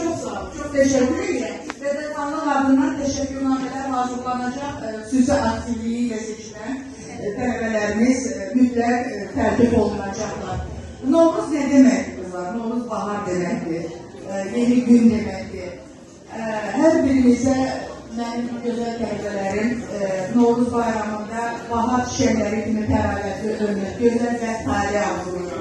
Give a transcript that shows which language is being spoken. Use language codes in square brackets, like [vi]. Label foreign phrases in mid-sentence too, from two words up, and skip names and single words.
[tr] sağ olun. Çok teşekkür ederim. Ve de Tanrı adından teşekkürnameler hazırlanacak süsü aktivliğiyle seçilen [az] tələbələrimiz mütləq tərtib olunacaqlar. Novruz ne deməkdir kızlar? Novruz bahar deməkdir. Yeni gün deməkdir. Hər birimizə mənim gözəl tələbələrim Novruz bayramında bahar çiçəkləri kimi təravətli ömür, gözəl və tarih arzulayıram.